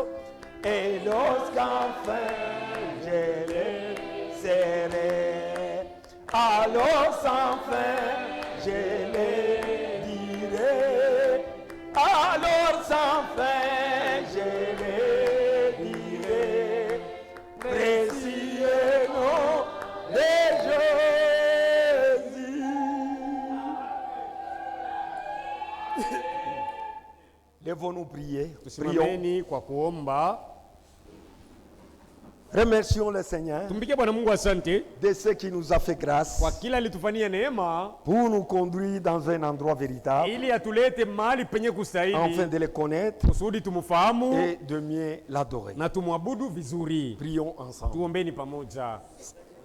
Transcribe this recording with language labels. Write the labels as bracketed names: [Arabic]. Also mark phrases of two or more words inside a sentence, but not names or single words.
[French] Et lorsqu'enfin je les serai, alors sans fin je les dirai, alors sans fin je les dirai, précieux nom de Jésus. Lèvons-nous prier. Prions. [Swahili] Tusimameni kwa kuomba. [French] Remercions le Seigneur [Swahili] Tumpige Bwana Mungu asante [French] de ce qui nous a fait grâce [Swahili] kwa kila alitufanyia neema [French] pour nous conduire dans un endroit véritable, [Swahili] ili atulete mahali penye [French] afin [Swahili] kustahili [French] de le connaître [Swahili] kusudi tumfahamu [French] et de mieux l'adorer. [Swahili] na tumwabudu vizuri. [French] Prions ensemble. [Swahili] Tuombeni pamoja.